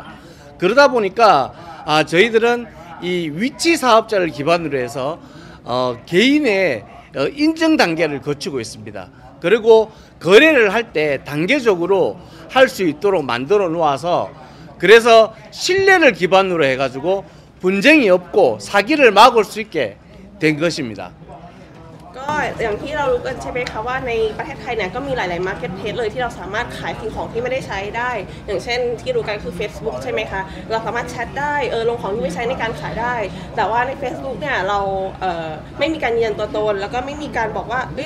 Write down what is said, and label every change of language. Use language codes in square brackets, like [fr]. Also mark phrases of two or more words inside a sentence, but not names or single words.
[ko] 그러다 보니까 저희들은 이 위치 사업자를 기반으로 해서 개인의 인증 단계를 거치고 있습니다. 그리고 거래를 할 때 단계적으로 할 수 있도록 만들어 놓아서 그래서 신뢰를 기반으로 해가지고 분쟁이 없고 사기를 막을 수 있게 된 것입니다. [th] ก็อย่างที่เรารู้กันใช่ไหมคะว่าในประเทศไทยเนี่ยก็มีหลายๆมาร์เก็ตเพลสเลยที่เราสามารถขายสิ่งของที่ไม่ได้ใช้ได้อย่างเช่นที่รู้กันคือ Facebook ใช่ไหมคะเราสามารถแช ทได้ลงของที่ไม่ใช้ในการขายได้แต่ว่าใน Facebook เนี่ยเราไม่มีการยืนยันตัวตนแล้วก็ไม่มีการบอกว่าเรา